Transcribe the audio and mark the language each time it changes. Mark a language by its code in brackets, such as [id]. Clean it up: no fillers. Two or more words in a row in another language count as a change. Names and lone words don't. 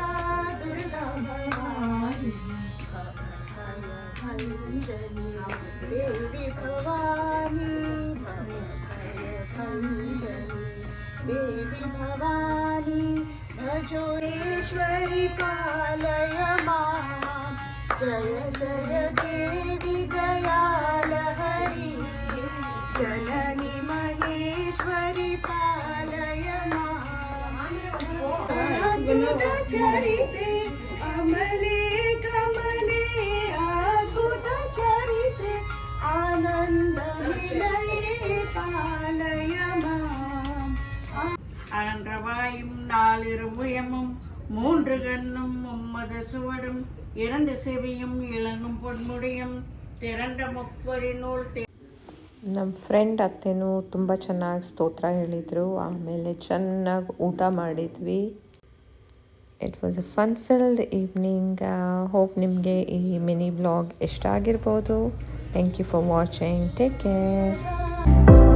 [sa] ಭಜೋರೇಶ್ವರಿ ಪಾಲಯ ಮಾಂ, ಜಯ ಜಯ ದೇವಿ ದಯಾಲ ಹರಿ, ಜನನಿ ಮಹೇಶ್ವರಿ ಪಾಲಯ ಮಾಂ. ಅದ್ಭುತ ಚರಿತೆ ಅಮಲೆ ಕಮಲೆ, ಅದ್ಭುತ ಚರಿತೆ ಆನಂದ ನಿಲಯೇ ಪಾಲಯ ಮಾಂ. [ta] அகன்றவாயும் 4 முயமும் 3 கண்ணும் 3 சுவடும் 2 செவியும் இளங்கும் பொன்முடியும் திரண்ட முப்பரி ನೂಲ್. [kn] ನಮ್ಮ ಫ್ರೆಂಡ್ ಅತ್ತೆನೂ ತುಂಬ ಚೆನ್ನಾಗಿ ಸ್ತೋತ್ರ ಹೇಳಿದರು. ಆಮೇಲೆ ಚೆನ್ನಾಗಿ ಊಟ ಮಾಡಿದ್ವಿ. [en] It was a fun filled evening. [kn] ಹೋಪ್ ನಿಮಗೆ ಈ [en] mini vlog [kn] ಇಷ್ಟ ಆಗಿರ್ಬೋದು. [en] Thank you for watching. Take care.